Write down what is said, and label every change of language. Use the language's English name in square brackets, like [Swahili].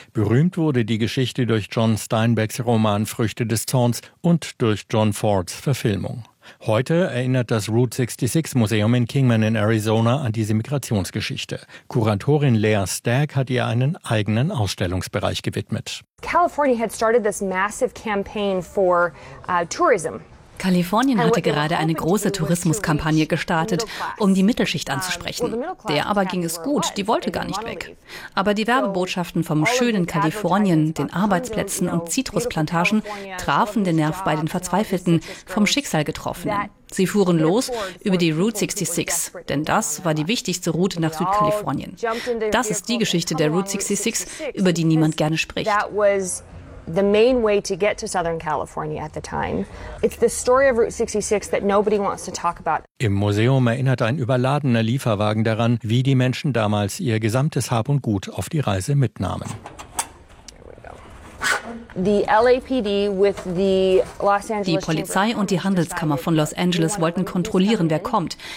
[German] Berühmt wurde die Geschichte durch John Steinbecks Roman Früchte des Zorns und durch John Fords Verfilmung. Heute erinnert das Route 66 Museum in Kingman in Arizona an diese Migrationsgeschichte. Kuratorin Lea Stagg hat ihr einen eigenen Ausstellungsbereich gewidmet. [English] California had started this massive campaign for tourism. [German] Kalifornien hatte gerade eine große Tourismuskampagne gestartet, um die Mittelschicht anzusprechen. Der aber ging es gut, die wollte gar nicht weg. Aber die Werbebotschaften vom schönen Kalifornien, den Arbeitsplätzen und Zitrusplantagen trafen den Nerv bei den Verzweifelten, vom Schicksal Getroffenen. Sie fuhren los über die Route 66, denn das war die wichtigste Route nach Südkalifornien. Das ist die Geschichte der Route 66, über die niemand gerne spricht. [English] the main way to get to Southern California at the time. It's the story of Route 66 that nobody wants to talk about. [German] Im Museum erinnert ein überladener Lieferwagen daran, wie die Menschen damals ihr gesamtes Hab und Gut auf die Reise mitnahmen. [English] The LAPD with the Los Angeles. [German] Die Polizei und die Handelskammer von Los Angeles wollten kontrollieren, wer kommt.